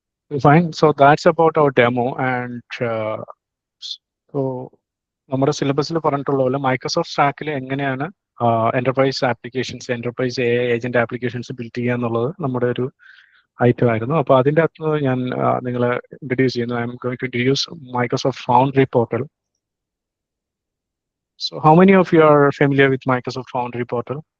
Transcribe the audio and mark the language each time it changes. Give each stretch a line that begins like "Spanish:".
English: Fine, so that's about our demo.
Malayalam: And so നമ്മുടെ സിലബസിൽ പറഞ്ഞിട്ടുള്ള പോലെ മൈക്രോസോഫ്റ്റ് സ്റ്റാക്കിൽ എങ്ങനെയാണ് enterprise applications, enterprise agent applications build ചെയ്യുക എന്നുള്ളത് നമ്മുടെ ഒരു ഐറ്റം ആയിരുന്നു. അപ്പോൾ അതിൻ്റെ അകത്ത് ഞാൻ നിങ്ങളെ ഇൻട്രൊഡ്യൂസ് ചെയ്യുന്നു.
English: I'm going to introduce Microsoft Foundry portal. So how many of you are familiar with Microsoft Foundry portal?